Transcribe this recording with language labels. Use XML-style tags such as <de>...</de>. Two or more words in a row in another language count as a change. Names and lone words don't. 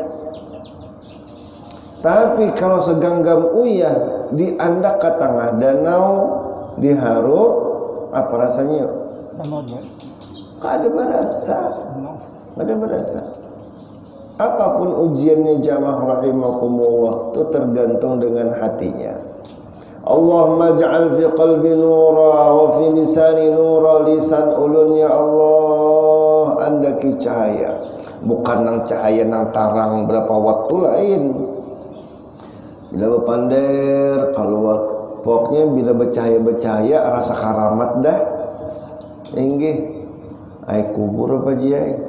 <bjn>Tapi kalau seganggam uyah diandak ke tengah danau diharu apa rasanya? Kada berasa. Apapun ujiannya jamaah rahimakumullah itu tergantung dengan hatinya.</bjn> <ar>Allahumma ja'al fi qalbi nura wa fi lisani nura,</ar> <bjn>lisan ulun ya Allah andaki cahaya, bukan nang cahaya nang tarang berapa waktu lain. Bila bepander keluar pokoknya bila bercahaya rasa karamat dah. Inggih ai kubur apa jiai.</bjn>